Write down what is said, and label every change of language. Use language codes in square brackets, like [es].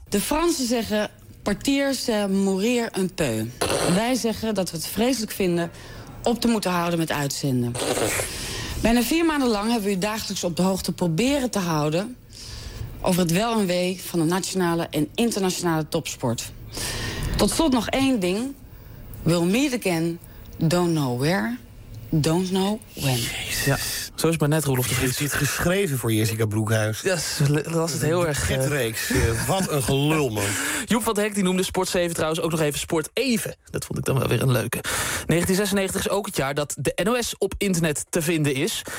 [nl] De Fransen zeggen [fr] partiers mourir un peu. [nl] Wij zeggen dat we het vreselijk vinden op te moeten houden met uitzenden. Bijna 4 maanden lang hebben we u dagelijks op de hoogte proberen te houden over het wel en wee van de nationale en internationale topsport. Tot slot nog één ding. [en] We'll meet again, don't know where, don't know when. [nl] Jezus. Ja, zo is het maar net, Roelof de Vries. Je hebt het geschreven voor Jessica Broekhuis. Ja, dat was het heel erg. Getreeks. Wat een gelul, man. Joep van de Hek die noemde Sport 7 trouwens ook nog even Sport Even. Dat vond ik dan wel weer een leuke. 1996 is ook het jaar dat de NOS op internet te vinden is.